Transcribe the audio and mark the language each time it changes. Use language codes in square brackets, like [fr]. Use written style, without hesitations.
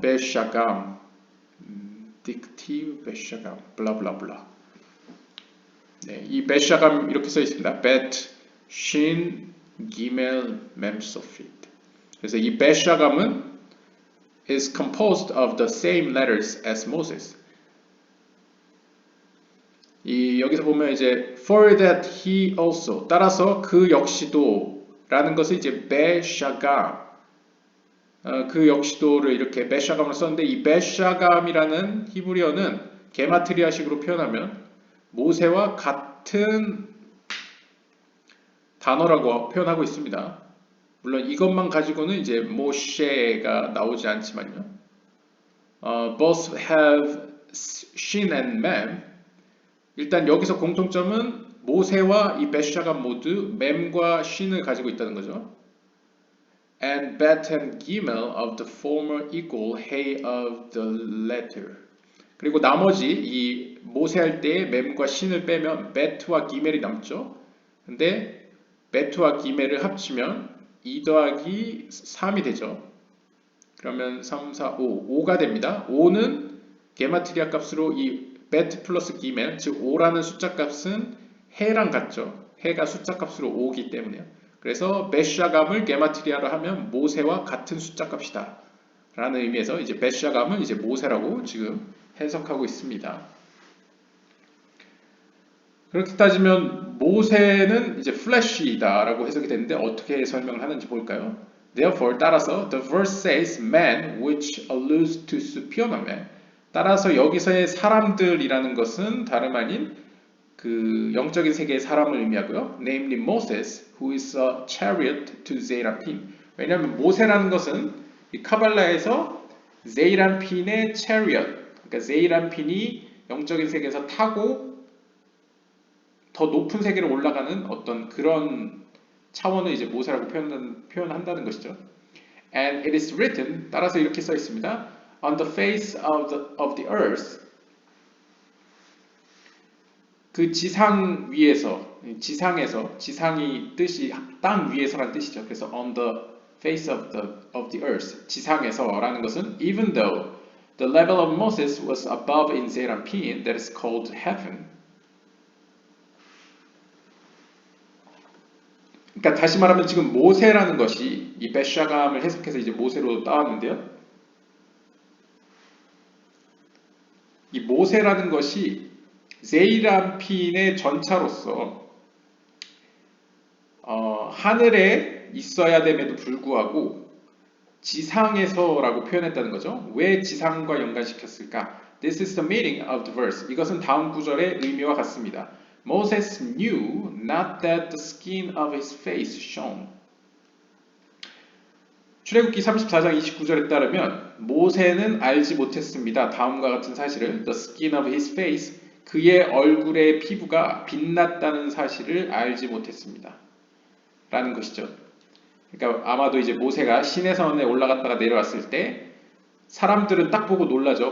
[ko] 베샤감 딕티브 베샤감 블라블라블라. 네, 이 베샤감 이렇게 써 있습니다. bet 신 기멜 mem소핏. 그래서 이 베샤감은 [en] is composed of the same letters as Moses. [ko] 이 여기서 보면 이제 [en] for that he also [ko] 따라서 그 역시도라는 것을 이제 베샤감 그 역시도를 이렇게 베샤감으로 썼는데 이 베샤감이라는 히브리어는 게마트리아식으로 표현하면 모세와 같은 단어라고 표현하고 있습니다. 물론 이것만 가지고는 이제 모셰가 나오지 않지만요. [en] Both have shin and mem. [ko] 일단 여기서 공통점은 모세와 이 베샤감 모두 mem과 shin을 가지고 있다는 거죠. [en] And bet and gimel of the former equal hey of the latter. [ko] 그리고 나머지 이 모세 할 때 mem과 shin을 빼면 bet와 기멜이 남죠. 근데 bet와 기멜을 합치면 2 더하기 3이 되죠. 그러면 3, 4, 5, 5가 됩니다. 5는 게마트리아 값으로 이 bet 플러스 기멜, 즉 5라는 숫자 값은 해랑 같죠. 해가 숫자 값으로 5기 때문에요. 그래서 베샤감을 게마트리아로 하면 모세와 같은 숫자 값이다. 라는 의미에서 이제 베샤감은 이제 모세라고 지금 해석하고 있습니다. 그렇게 따지면 모세는 이제 flesh이다라고 해석이 되는데 어떻게 설명을 하는지 볼까요? [en] Therefore [ko] 따라서 [en] the verse says man which alludes to superior man. [ko] 따라서 여기서의 사람들이라는 것은 다름 아닌 그 영적인 세계의 사람을 의미하고요. [en] Namely Moses, who is a chariot to Zeranpin. [ko] 왜냐하면 모세라는 것은 이 카발라에서 제이란핀의 chariot, 그러니까 제이란핀이 영적인 세계에서 타고 더 높은 세계로 올라가는 어떤 그런 차원을 이제 모세라고 표현한다는 것이죠. [en] And it is written, [ko] 따라서 이렇게 써 있습니다. [en] On the face of the earth. [ko] 그 지상 위에서, 지상에서, 지상이 뜻이 땅 위에서라는 뜻이죠. 그래서 [en] on the face of the earth, [ko] 지상에서라는 것은 [en] even though the level of Moses was above in Zeranpin, that is called heaven. [ko] 그러니까 다시 말하면 지금 모세라는 것이 이 베샤감을 해석해서 이제 모세로 따왔는데요. 이 모세라는 것이 제이란핀의 전차로서 하늘에 하늘에 있어야 됨에도 불구하고 지상에서라고 표현했다는 거죠. 왜 지상과 연관시켰을까? [en] This is the meaning of the verse. [ko] 이것은 다음 구절의 의미와 같습니다. [en] Moses knew not that the skin of his face shone. [ko] 출애굽기 34장 29절에 따르면 모세는 알지 못했습니다. 다음과 같은 사실을 [en] the skin of his face, [ko] 그의 얼굴의 피부가 빛났다는 사실을 알지 못했습니다. 라는 것이죠. 그러니까 아마도 이제 모세가 시내산에 올라갔다가 내려왔을 때 사람들은 딱 보고 놀라죠.